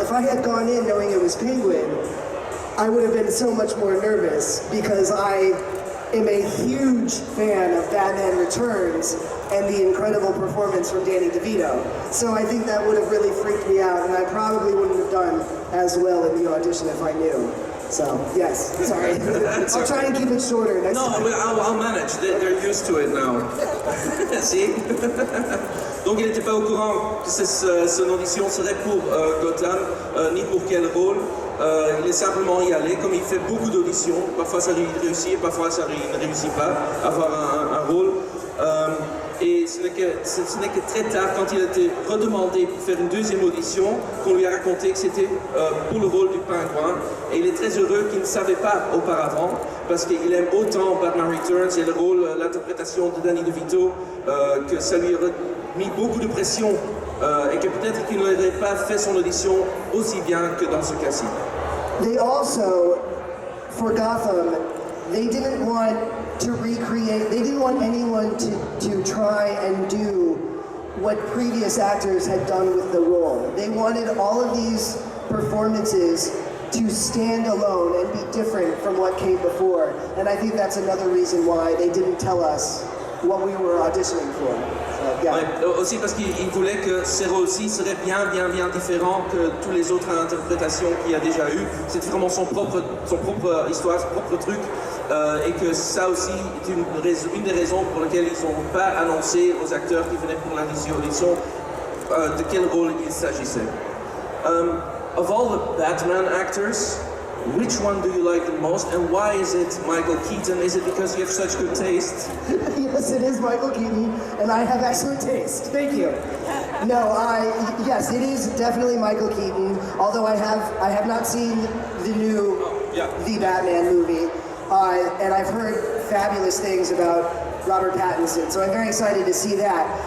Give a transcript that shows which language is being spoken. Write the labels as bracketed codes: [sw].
[en] If I had gone in knowing it was Penguin, I would have been so much more nervous because I am a huge fan of Batman Returns and the incredible performance from Danny DeVito. So I think that would have really freaked me out, and I probably wouldn't have done as well in the audition if I knew. So, yes, sorry. I'll try and keep it shorter next time. No, I'll manage. They're used to it now. See? [fr] Donc il n'était pas au courant que son audition serait pour Gotham, ni pour quel rôle. Il est simplement y allé, comme il fait beaucoup d'auditions. Parfois ça lui réussit et parfois ça ne réussit pas à avoir un rôle. Et ce n'est que très tard, quand il a été redemandé pour faire une deuxième audition, qu'on lui a raconté que c'était pour le rôle du pingouin. Et il est très heureux qu'il ne savait pas auparavant, parce qu'il aime autant Batman Returns et le rôle, l'interprétation de Danny DeVito, que ça lui aurait mis beaucoup de pression et que peut-être qu'il n'aurait pas fait son audition aussi bien que dans ce cas-ci. [en] They also, for Gotham, they didn't want to recreate, they didn't want anyone to try and do what previous actors had done with the role. They wanted all of these performances to stand alone and be different from what came before. And I think that's another reason why they didn't tell us what we were auditioning for. So, yeah. [fr] Ouais, aussi parce qu'il voulait que ces rôles-ci seraient bien différents que toutes les autres interprétations qu'il y a déjà eu. C'est vraiment son propre histoire, son propre truc. Et que ça aussi est une des raisons pour lesquelles ils n'ont pas annoncé aux acteurs qui venaient pour l'audition de quel rôle il s'agissait. [en] Of all the Batman actors, which one do you like the most, and why is it Michael Keaton? Is it because you have such good taste? Yes, it is Michael Keaton, and I have excellent taste. Thank you. No, yes, it is definitely Michael Keaton. Although I have not seen the new The Batman movie, and I've heard fabulous things about Robert Pattinson, so I'm very excited to see that.